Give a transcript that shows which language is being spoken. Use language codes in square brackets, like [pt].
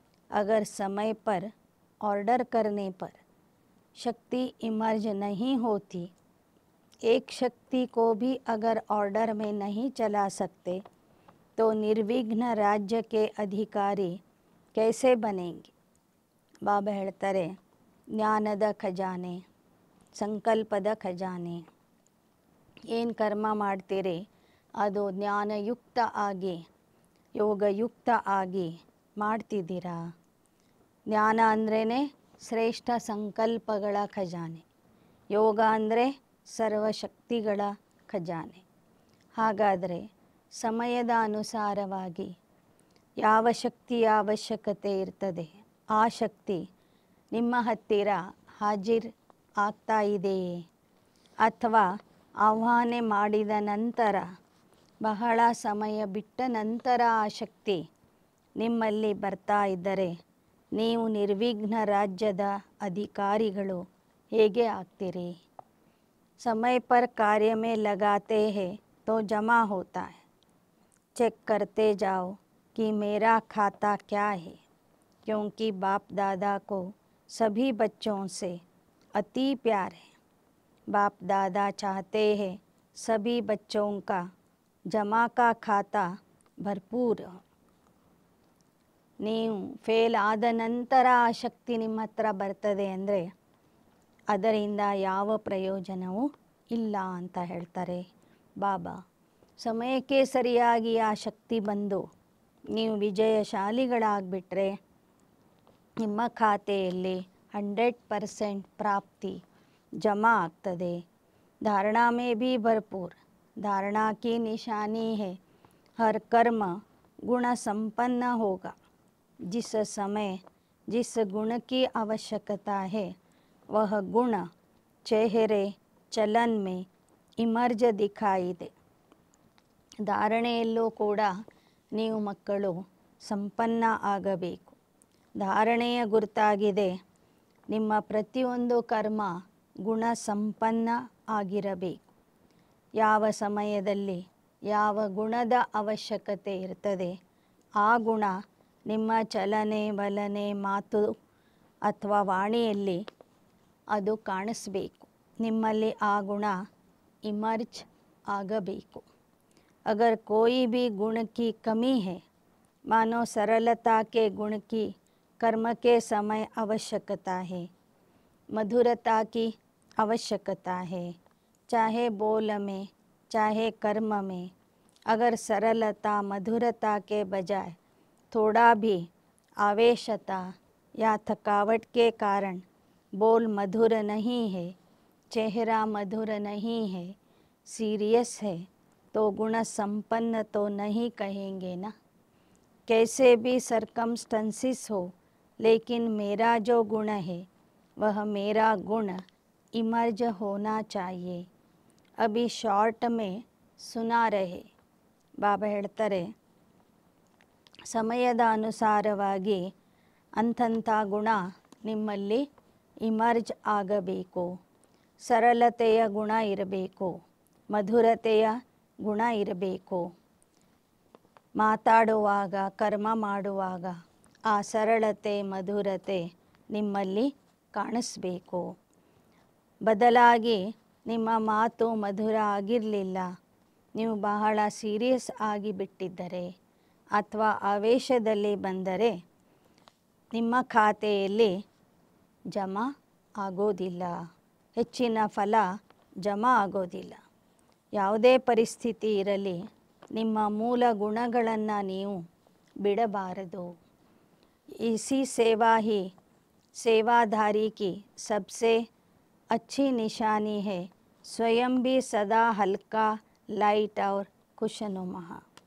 [hi] अगर समय पर ऑर्डर करने पर शक्ति इमर्ज नहीं होती, एक शक्ति को भी अगर ऑर्डर में नहीं चला सकते तो निर्विघ्न राज्य के अधिकारी कैसे बनेंगे. [kn] ಬಾಬಾ ಹೇಳ್ತಾರೆ, ಜ್ಞಾನದ ಖಜಾನೆ, ಸಂಕಲ್ಪದ ಖಜಾನೆ. ಏನು ಕರ್ಮ ಮಾಡ್ತೀರಿ ಅದು ಜ್ಞಾನಯುಕ್ತ ಆಗಿ ಯೋಗಯುಕ್ತ ಆಗಿ ಮಾಡ್ತಿದ್ದೀರಾ. ಜ್ಞಾನ ಅಂದ್ರೇ ಶ್ರೇಷ್ಠ ಸಂಕಲ್ಪಗಳ ಖಜಾನೆ, ಯೋಗ ಅಂದರೆ ಸರ್ವಶಕ್ತಿಗಳ ಖಜಾನೆ. ಹಾಗಾದರೆ ಸಮಯದ ಅನುಸಾರವಾಗಿ ಯಾವ ಶಕ್ತಿಯ ಅವಶ್ಯಕತೆ ಇರ್ತದೆ ಆ ಶಕ್ತಿ ನಿಮ್ಮ ಹತ್ತಿರ ಹಾಜಿರ್ ಆಗ್ತಾ ಇದೆಯೇ, ಅಥವಾ ಆಹ್ವಾನ ಮಾಡಿದ ನಂತರ ಬಹಳ ಸಮಯ ಬಿಟ್ಟ ನಂತರ ಆ ಶಕ್ತಿ ನಿಮ್ಮಲ್ಲಿ ಬರ್ತಾ ಇದ್ದರೆ ನೀವು ನಿರ್ವಿಘ್ನ ರಾಜ್ಯದ ಅಧಿಕಾರಿಗಳು ಹೇಗೆ ಆಗ್ತೀರಿ. [hi] समय पर कार्य में लगाते हैं तो जमा होता है. चेक करते जाओ कि मेरा खाता क्या है, क्योंकि बाप दादा को सभी बच्चों से अति प्यार है. बाप दादा चाहते हैं सभी बच्चों का जमा का खाता भरपूर हो. [kn] ನೀವು ಫೇಲ್ ಆದ ನಂತರ ಆ ಶಕ್ತಿ ನಿಮ್ಮ ಹತ್ರ ಬರ್ತದೆ ಅಂದರೆ ಅದರಿಂದ ಯಾವ ಪ್ರಯೋಜನವೂ ಇಲ್ಲ ಅಂತ ಹೇಳ್ತಾರೆ ಬಾಬಾ. ಸಮಯಕ್ಕೆ ಸರಿಯಾಗಿ ಆ ಶಕ್ತಿ ಬಂದು ನೀವು ವಿಜಯಶಾಲಿಗಳಾಗಿಬಿಟ್ರೆ ನಿಮ್ಮ ಖಾತೆಯಲ್ಲಿ 100% ಪ್ರಾಪ್ತಿ ಜಮಾ ಆಗ್ತದೆ. [hi] धारणा में भी भरपूर. धारणा की निशानी है हर कर्म गुण संपन्न होगा. जिस समय जिस गुण की आवश्यकता है वह गुण चेहरे चलन में इमर्ज दिखाई दे. [kn] ಧಾರಣೆಯಲ್ಲೂ ಕೂಡ ನೀವು ಮಕ್ಕಳು ಸಂಪನ್ನ ಆಗಬೇಕು. ಧಾರಣೆಯ ಗುರುತಾಗಿದೆ ನಿಮ್ಮ ಪ್ರತಿಯೊಂದು ಕರ್ಮ ಗುಣ ಸಂಪನ್ನ ಆಗಿರಬೇಕು. ಯಾವ ಸಮಯದಲ್ಲಿ ಯಾವ ಗುಣದ ಅವಶ್ಯಕತೆ ಇರ್ತದೆ ಆ ಗುಣ ನಿಮ್ಮ ಚಲನೆ ವಲನೆ ಮಾತು ಅಥವಾ ವಾಣಿಯಲ್ಲಿ ಅದು ಕಾಣಿಸ್ಬೇಕು. ನಿಮ್ಮಲ್ಲಿ ಆ ಗುಣ ಇಮರ್ಜ್ ಆಗಬೇಕು. [hi] अगर कोई भी गुण की कमी है, मानो सरलता के गुण की कर्म के समय आवश्यकता है, मधुरता की आवश्यकता है, चाहे बोल में चाहे कर्म में. अगर सरलता मधुरता के बजाय थोड़ा भी आवेशता या थकावट के कारण बोल मधुर नहीं है, चेहरा मधुर नहीं है, सीरियस है, तो गुण संपन्न तो नहीं कहेंगे ना. कैसे भी सरकमस्टेंसेस हो, लेकिन मेरा जो गुण है वह मेरा गुण इमर्ज होना चाहिए. अभी शॉर्ट में सुना रहे [kn] ಬಾಬಾ ಹೇಳ್ತಾರೆ, ಸಮಯದ ಅನುಸಾರವಾಗಿ ಅಂಥಂಥ ಗುಣ ನಿಮ್ಮಲ್ಲಿ ಇಮರ್ಜ್ ಆಗಬೇಕು. ಸರಳತೆಯ ಗುಣ ಇರಬೇಕು, ಮಧುರತೆಯ ಗುಣ ಇರಬೇಕು. ಮಾತಾಡುವಾಗ ಕರ್ಮ ಮಾಡುವಾಗ ಆ ಸರಳತೆ ಮಧುರತೆ ನಿಮ್ಮಲ್ಲಿ ಕಾಣಿಸ್ಬೇಕು. ಬದಲಾಗಿ ನಿಮ್ಮ ಮಾತು ಮಧುರ ಆಗಿರಲಿಲ್ಲ, ನೀವು ಬಹಳ ಸೀರಿಯಸ್ ಆಗಿಬಿಟ್ಟಿದ್ದರೆ ಅಥವಾ ಆವೇಶದಲ್ಲಿ ಬಂದರೆ ನಿಮ್ಮ ಖಾತೆಯಲ್ಲಿ ಜಮಾ ಆಗೋದಿಲ್ಲ, ಹೆಚ್ಚಿನ ಫಲ ಜಮಾ ಆಗೋದಿಲ್ಲ. ಯಾವುದೇ ಪರಿಸ್ಥಿತಿ ಇರಲಿ ನಿಮ್ಮ ಮೂಲ ಗುಣಗಳನ್ನು ನೀವು ಬಿಡಬಾರದು. [hi] इसी सेवा ही सेवाधारी की सबसे अच्छी निशानी है. स्वयं भी सदा हल्का, ಲೈಟ್ और ಕುಶನುಮಃ.